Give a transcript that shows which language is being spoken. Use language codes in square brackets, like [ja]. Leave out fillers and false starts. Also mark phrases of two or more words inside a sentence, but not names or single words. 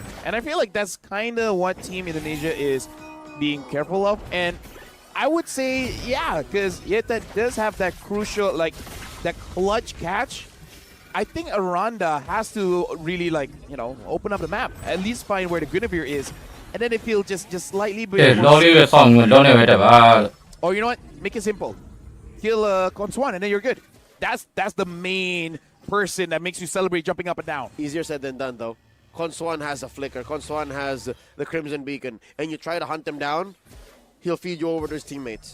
[en] And I feel like that's kind of what Team Indonesia is being careful of. And I would say, yeah, because that does have that crucial, like, that clutch catch. I think Aranda has to really, like, you know, open up the map. At least find where the Guinevere is. And then if he'll just slightly... လောလေးပဲဆောင်းလုံးနေပဲတက်ပါ Or you know what? Make it simple. Kill Konswan and then you're good. That's the main person that makes you celebrate jumping up and down. Easier said than done, though. Konswan has a flicker. Konswan has the Crimson Beacon. And you try to hunt him down, he'll feed you over to his teammates.